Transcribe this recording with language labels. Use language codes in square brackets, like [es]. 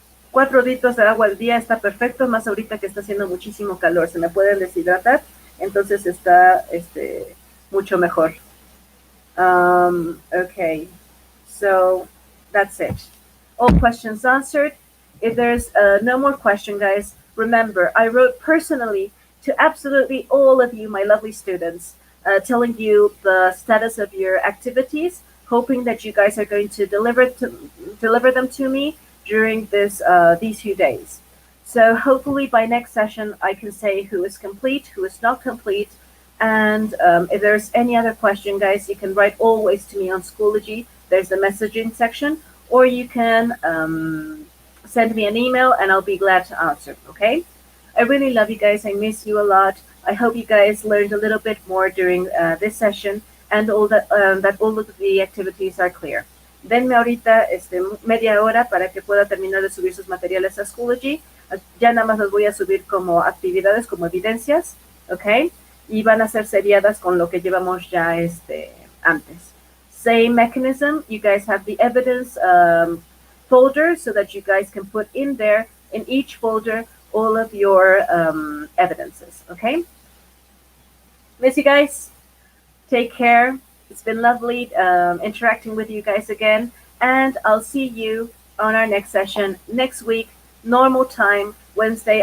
[es] 4 litros de agua al día está perfecto, más ahorita que está haciendo muchísimo calor. Se me puede deshidratar, entonces está mucho mejor. [en] Okay, so that's it. All questions answered. If there's no more question, guys, remember, I wrote personally to absolutely all of you, my lovely students, telling you the status of your activities, hoping that you guys are going to deliver them to me during these few days. So hopefully by next session, I can say who is complete, who is not complete. And if there's any other question, guys, you can write always to me on Schoology. There's the messaging section, or you can send me an email and I'll be glad to answer, okay? I really love you guys. I miss you a lot. I hope you guys learned a little bit more during this session, and that all of the activities are clear. [es] Denme ahorita media hora para que pueda terminar de subir sus materiales a Schoology. Ya nada más los voy a subir como actividades, como evidencias, ¿ok? Y van a ser seriadas con lo que llevamos ya antes. [en] Same mechanism, you guys have the evidence folder so that you guys can put in there, in each folder, all of your evidences, okay? Miss you guys. Take care. It's been lovely interacting with you guys again, and I'll see you on our next session next week, normal time, Wednesday.